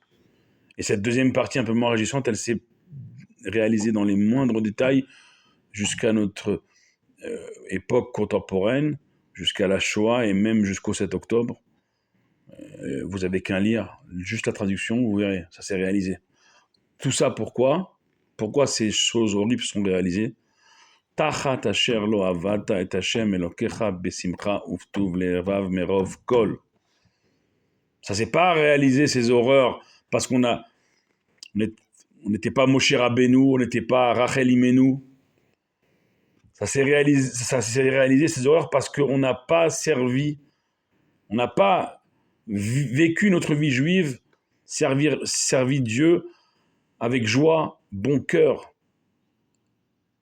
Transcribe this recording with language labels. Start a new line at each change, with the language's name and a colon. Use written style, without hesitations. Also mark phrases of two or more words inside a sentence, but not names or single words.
French: Et cette deuxième partie un peu moins réjouissante, elle s'est réalisée dans les moindres détails jusqu'à notre époque contemporaine, jusqu'à la Shoah et même jusqu'au 7 octobre. Vous avez qu'à lire juste la traduction, vous verrez, ça s'est réalisé. Tout ça pourquoi? Pourquoi ces choses horribles sont réalisées?
Hebrew: תחת אשר לא עבדת את ה' אלוקיך בשמחה ובטוב לבב מרב כל.
French: Ça s'est pas réalisé ces horreurs parce on n'était pas Moshe Rabbeinu, on n'était pas Rachel Imenu. Ça s'est réalisé ces horreurs parce qu'on n'a pas servi, on n'a pas vécu notre vie juive, servi Dieu avec joie, bon cœur.